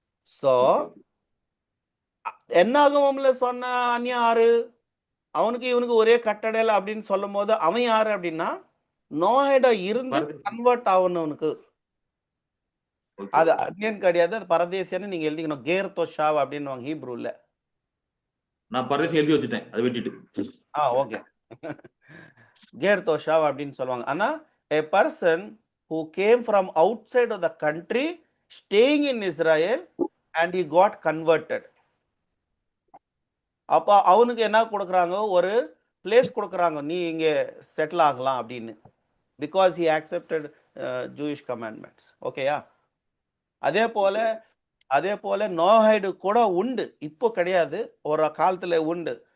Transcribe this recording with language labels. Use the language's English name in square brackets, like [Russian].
[Tamil] So என்னாகமம்ல சொன்ன அந்நியன் யாரு, அவனுக்கு இவனுக்கு ஒரே கட்டடையில் அப்படின்னு சொல்லும் போது அவன் யாரு அப்படின்னா, நோஹேடா இருந்து கன்வெர்ட் ஆகணும்னுக்கு. அது அந்நியன் கிடையாது, அது பரதேசியான்னு நீங்க எழுதிக்கணும். கேர் தோஷாவ் அப்படின்னு ஹீப்ரூல. நான் பரதேசி எழுதி வச்சுட்டேன், அதை வெட்டிட்டு. ஓகே. கேர் தோஷாவ் அப்படின்னு சொல்லுவாங்க. ஆனா [English] a person who came from outside of the country staying in Israel and he got converted. [Tamil] அப்போ அவனுக்கு என்ன கொடுக்குறாங்க, ஒரு பிளேஸ் கொடுக்குறாங்க, நீ இங்க செட்டில் ஆகலாம் அப்படின்னு, because [English] he accepted Jewish commandments. [Tamil] ஓகேயா? அதே போல அதே போல நோஹைடு கூட உண்டு, இப்போ கிடையாது, ஒரு காலத்துல உண்டு.